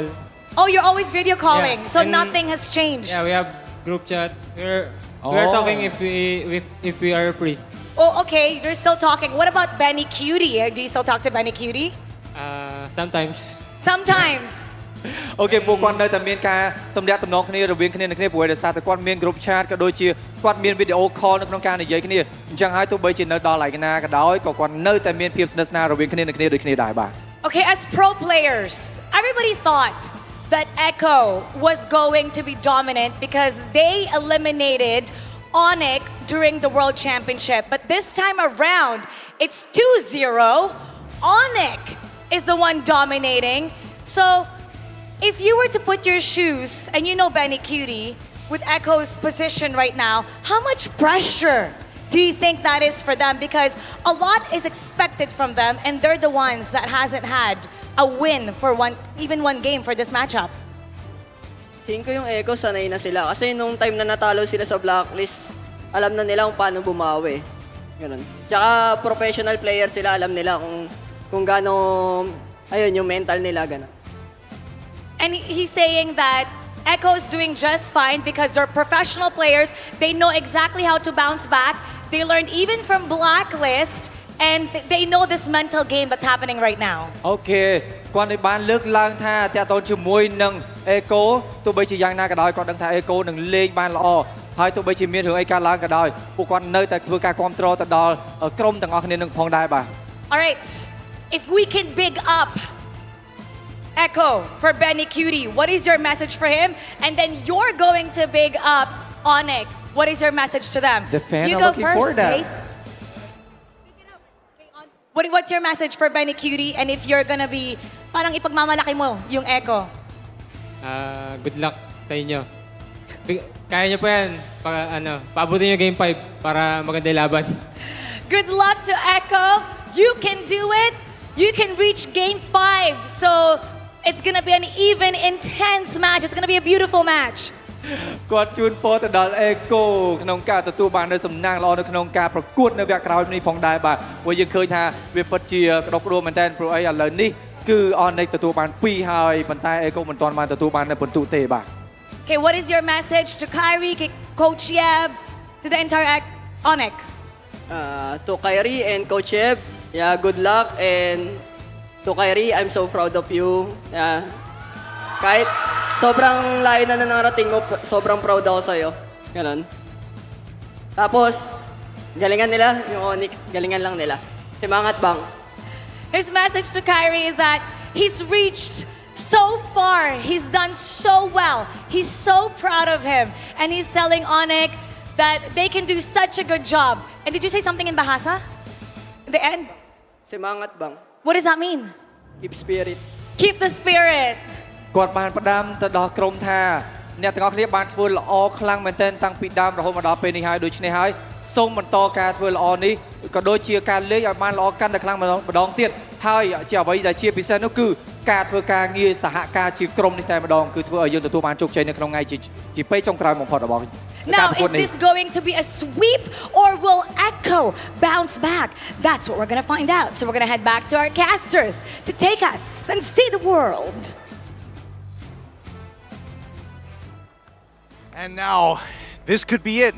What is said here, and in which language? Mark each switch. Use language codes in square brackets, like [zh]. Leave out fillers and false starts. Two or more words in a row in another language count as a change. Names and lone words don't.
[en] Oh, you're always video calling, Yeah, so and- nothing has changed. Yeah, we have group chat. We're talking if we are free. Oh, okay, you're still talking. What about Benny Cutie? Do you still talk to Benny Cutie? Sometimes. Sometimes. [km] អូខេពួកគាត់នៅតែមានការទំនាក់ទំនងគ្នារវាងគ្នានឹងគ្នាព្រោះដោយសារតែគាត់មាន [en] group chat [km] ក៏ដូចជាគាត់មាន [en] video call [km] នៅក្នុងការនិយាយគ្នាអញ្ចឹងហើយទោះបីជានៅដល់ឯណាក៏ដោយក៏គាត់នៅតែមានភាពស្និទ្ធស្នាលរវាងគ្នានឹងគ្នាដូចគ្នាដែរបាទ [en] Okay, as pro players, everybody thought that Echo was going to be dominant because they eliminated ONIC during the World Championship. But this time around, it's 2-0. ONIC is the one dominating. So if you were to put your shoes, and you know Benny Cutie, with Echo's position right now, how much pressure do you think that is for them? Because a lot is expected from them, and they're the ones that hasn't had a win for even one game for this matchup. [tl] Tingin ko yung Echo, sanay na sila. Kasi nung time na natalo sila sa Blacklist, alam na nila kung paano bumawi. Ganun. Tsaka [en] professional player [tl] sila, alam nila kung gaano, ayun, yung mental nila, ganun. [en] And he's saying that Echo's doing just fine because they're professional players. They know exactly how to bounce back. They learned even from Blacklist, and they know this mental game that's happening right now. [km] អូខេគាត់បានលើកឡើងថាតាក់ទងជាមួយនឹង Echo ទោះបីជាយ៉ាងណាក៏ដោយគាត់ដឹងថា Echo នឹងលេងបានល្អហើយទោះបីជាមានរឿងអីកើតឡើងក៏ដោយពួកគាត់នៅតែធ្វើការគ្រប់គ្រងទៅដល់ក្រុមទាំងអស់គ្នានឹងផងដែរបាទ [en] All right, if we can big up Echo for Benny Cutie, what is your message for him? And then you're going to big up ONIC. What is your message to them? The fan you are go looking first, for that. Tate. What's your message for Benny Cutie? And if you're gonna be, [tl] parang ipagmamalaki mo yung Echo. [en] Good luck [tl] sa inyo. Kaya nyo po yan. Paabutin nyo game 5 para maganda yung laban. [en] Good luck to Echo. You can do it. You can reach game 5. So it's gonna be an even, intense match. It's gonna be a beautiful match. [km] គាត់ជូនពរទៅដល់ Echo ក្នុងការទទួលបាននូវសំណាងល្អនៅក្នុងការប្រកួតនៅវគ្គក្រោយនេះផងដែរបាទព្រោះយើងឃើញថាវាពិតជាក្តុកក្តួលមែនតើព្រោះអីឥឡូវនេះគឺ ONIC ទទួលបាន2ហើយប៉ុន្តែ Echo មិនទាន់បានទទួលបាននៅពិន្ទុទេបាទ [en] Okay, what is your message to Kyrie, Coach Yeb, to the entire ONIC? To Kyrie and Coach Yeb, yeah, good luck. And to Kyrie, I'm so proud of you. Yeah. [tl] Kahit sobrang layo na narating mo, sobrang proud ako sa'yo. Ganon. Tapos, galingan nila, yung ONIC, galingan lang nila. Simangat bang. [en] His message to Kyrie is that he's reached so far. He's done so well. He's so proud of him. And he's telling ONIC that they can do such a good job. And did you say something in Bahasa? In the end? [id] Simangat bang. [en] What does that mean? Keep spirit. Keep the spirit. [km] គាត់បានផ្ដាំទៅដល់ក្រុមថាអ្នកទាំងអស់គ្នាបានធ្វើល្អខ្លាំងមែនទែនតាំងពីដើមរហូតមកដល់ពេលនេះហើយដូច្នេះហើយសូមបន្តការធ្វើល្អនេះក៏ដូចជាការលេងឲ្យបានល្អកាន់តែខ្លាំងម្ដងទៀតហើយជាអ្វីដែលជាពិសេសនោះគឺការធ្វើការងារសហការជាក្រុមនេះតែម្ដងគឺធ្វើឲ្យយើងទទួលបានជោគជ័យនៅក្នុងថ្ងៃជាពេលចុងក្រោយបំផុតរបស់ [en] Now, is this going to be a sweep or will Echo bounce back? That's what we're going to find out. So we're going to head back to our casters to take us and see the world. And now, this could be it.